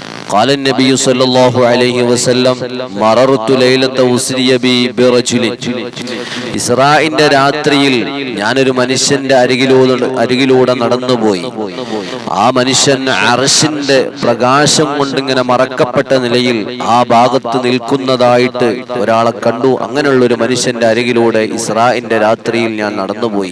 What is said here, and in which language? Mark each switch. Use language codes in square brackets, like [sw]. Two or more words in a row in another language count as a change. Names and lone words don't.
[ar] قال النبي صلى الله عليه وسلم مررت ليلة أسري بي برجل [ml] ഇസ്രാഇന്റെ രാത്രിയിൽ ഞാനൊരു മനുഷ്യന്റെ അരികിലൂടെ നടന്നുപോയി. ആ മനുഷ്യൻ അർശിന്റെ പ്രകാശം കൊണ്ടിങ്ങനെ മറക്കപ്പെട്ട നിലയിൽ ആ ഭാഗത്ത് നിൽക്കുന്നതായിട്ട് ഒരാളെ കണ്ടു. അങ്ങനെയുള്ള ഒരു മനുഷ്യന്റെ അരികിലൂടെ ഇസ്രാഇന്റെ രാത്രിയിൽ ഞാൻ നടന്നുപോയി.